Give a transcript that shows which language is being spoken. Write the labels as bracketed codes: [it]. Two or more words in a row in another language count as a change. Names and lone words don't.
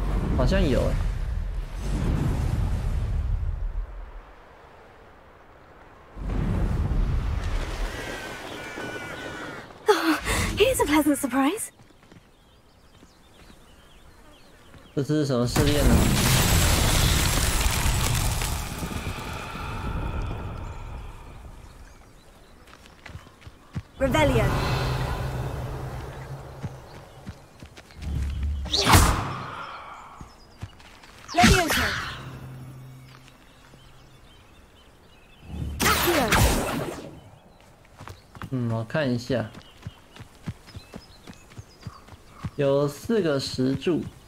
[zh] 好像有哎。 [en] Here's a pleasant surprise. [zh] 这是什么试炼呢？ Revelio. Levioso. Accio. 我看一下，有4个石柱。